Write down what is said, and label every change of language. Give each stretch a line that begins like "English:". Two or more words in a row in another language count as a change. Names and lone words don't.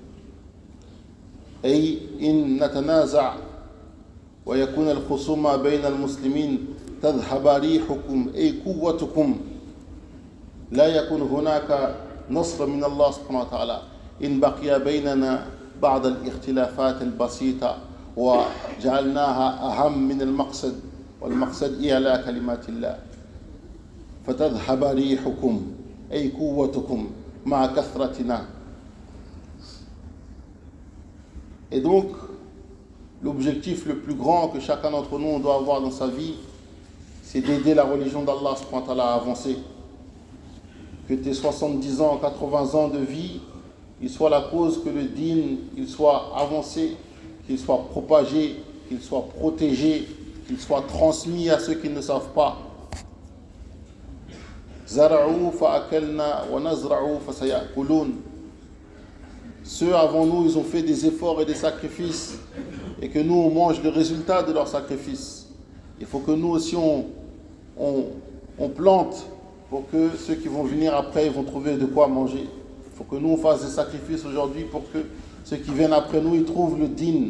Arabic: أي إن نتنازع ويكون الخصومة بين المسلمين تذهب ريحكم، أي قوتكم، لا يكون هناك نصر من الله سبحانه وتعالى إن بقي بيننا بعض الاختلافات البسيطة وجعلناها أهم من المقصد، والمقصد إعلاء كلمات الله. فتذهب ريحكم أي قوتكم مع كثرتنا.
French: Et donc, l'objectif le plus grand que chacun d'entre nous doit avoir dans sa vie, c'est d'aider la religion d'Allah
Arabic: سبحانه وتعالى
French: à avancer. Que tes 70 ans, 80 ans de vie, il soit la cause que le dîn, il soit avancé, qu'il soit propagé, qu'il soit protégé, qu'il soit transmis à ceux qui ne savent pas.
Arabic: زرعوا فأكلنا ونزرع فسيأكلون.
French: Ceux avant nous, ils ont fait des efforts et des sacrifices, et que nous, on mange le résultat de leurs sacrifices. Il faut que nous aussi, on plante pour que ceux qui vont venir après, ils vont trouver de quoi manger. Il faut que nous, on fasse des sacrifices aujourd'hui pour que ceux qui viennent après nous, ils trouvent le dîn.